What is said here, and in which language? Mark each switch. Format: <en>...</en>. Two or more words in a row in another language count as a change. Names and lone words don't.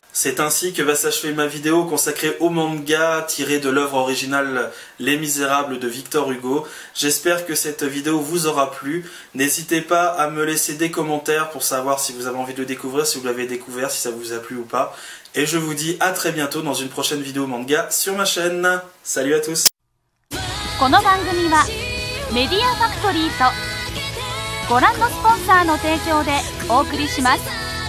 <fr>C'est ainsi que va s'achever ma vidéo consacrée au manga tiré de l'œuvre originale Les Misérables de Victor Hugo. J'espère que cette vidéo vous aura plu. N'hésitez pas à me laisser des commentaires pour savoir si vous avez envie de le découvrir, si vous l'avez découvert, si ça vous a plu ou pas. Et je vous dis à très bientôt dans une prochaine vidéo manga sur ma chaîne. Salut à tous!</fr> <ja>メディアファクトリーとご覧のスポンサーの提供でお送りします。</ja>